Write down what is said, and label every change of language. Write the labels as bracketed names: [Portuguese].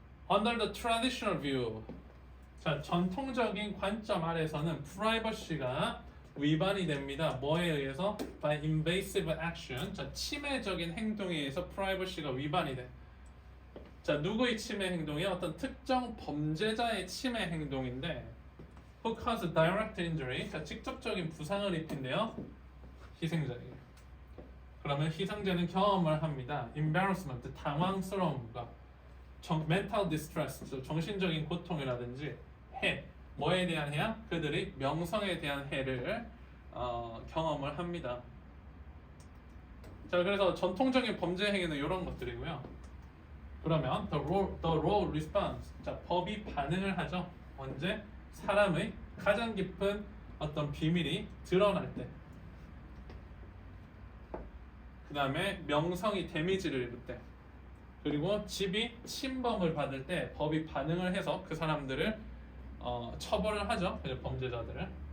[English] Under the traditional view. [Korean] 자, 전통적인 관점 아래서는 프라이버시가 위반이 됩니다. 뭐에 의해서? [English] By invasive action. [Korean] 자, 침해적인 행동에 의해서 프라이버시가 위반이 돼. 자, 누구의 침해 행동이 어떤 특정 범죄자의 침해 행동인데 [English] who cause direct injury. [Korean] 자, 직접적인 부상을 입힌대요. 희생자에게. 그러면 희생자는 경험을 합니다. embarrassment, 당황스러움과 mental distress, 정신적인 고통이라든지 해, 뭐에 대한 해야? 그들이 명성에 대한 해를 경험을 합니다. 자, 그래서 전통적인 범죄 행위는 이런 것들이고요. 그러면 [English] the law responds. [Korean] 자, 법이 반응을 하죠. 언제? 사람의 가장 깊은 어떤 비밀이 드러날 때. 그 다음에 명성이 데미지를 입을 때. 그리고 집이 침범을 받을 때 법이 반응을 해서 그 사람들을 처벌을 하죠. 범죄자들을.